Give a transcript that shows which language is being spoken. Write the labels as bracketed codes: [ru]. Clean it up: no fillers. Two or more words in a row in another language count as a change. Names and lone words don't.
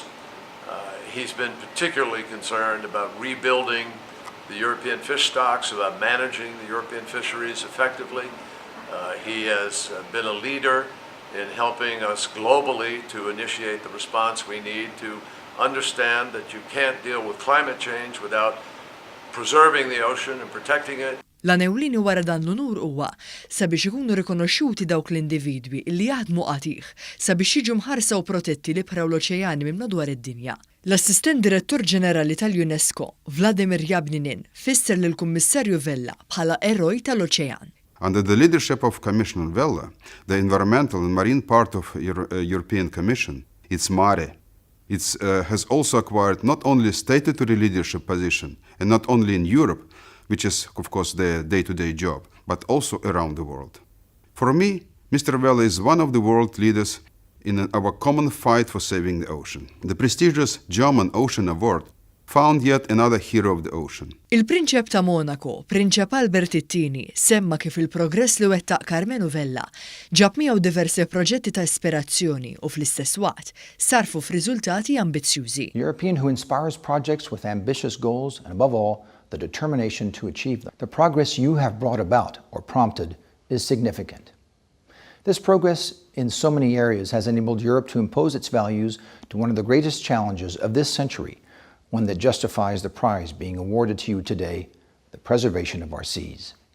[en] He's been particularly concerned about rebuilding the European fish stocks, about managing the European fisheries effectively. He has been a leader in helping us globally to initiate the response we need to understand that you can't deal with climate change without preserving the ocean and protecting it. [mt] L-għanewlini wara dan l-unur huwa sabiex ikunu rikonoxxuti dawk l-individwi li jaħdmu qatih sabiex jiġu mħarsa u protetti l-ibħra u l-oċeani minn madwar id-dinja. L-Assistent Direttur Ġenerali tal-UNESCO, Vladimir Jabninin, fisser lill-Kummissarju Vella bħala Eroj tal-Oċean. [en] Under the leadership of Commissioner Vella, the environmental and marine part of European Commission, its MARE, has also acquired not only statutory leadership position, and not only in Europe, which is, of course, their day-to-day job, but also around the world. For me, Mr. Vella is one of the world leaders in our common fight for saving the ocean. The prestigious German Ocean Award found yet another hero of the ocean. [mt] Il-Prinċep ta' Monaco, Prinċep Albert it-Tieni, semma kif il-progress li wettaq Karmenu Vella ġab miegħu diversi proġetti ta' ispirazzjoni u fl-istess waqt sarfu f'riżultati ambizzjużi. [en] European who inspires projects with ambitious goals and above all the determination to achieve them. The progress you have brought about or prompted is significant. This progress in so many areas has enabled Europe to impose its values to one of the greatest challenges of this century, one that justifies the prize being awarded to you today, the preservation of our seas.